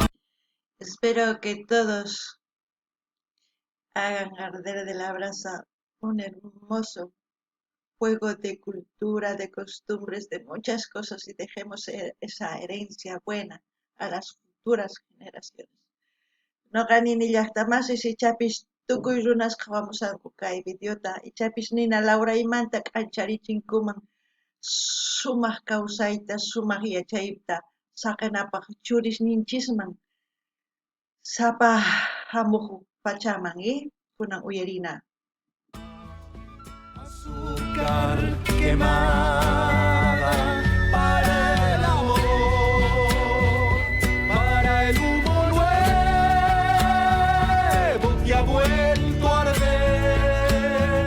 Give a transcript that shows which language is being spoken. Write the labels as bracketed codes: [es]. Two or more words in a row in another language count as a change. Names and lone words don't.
[es] Espero que todos hagan arder de la brasa un hermoso fuego de cultura, de costumbres, de muchas cosas y dejemos esa herencia buena a las futuras generaciones. [qu] No ganini llaqtamasis ichapis tukuy runasqa wamusanku kay videota ichapis nina Laura imanta k'ancharichinkuman sumaq kawsayta sumaq yachayta saqenapaq churisninchisman sapa hamuq pachaman kunan uyarina. [es] Azúcar quemada para el amor, para el humo nuevo que ha vuelto a arder.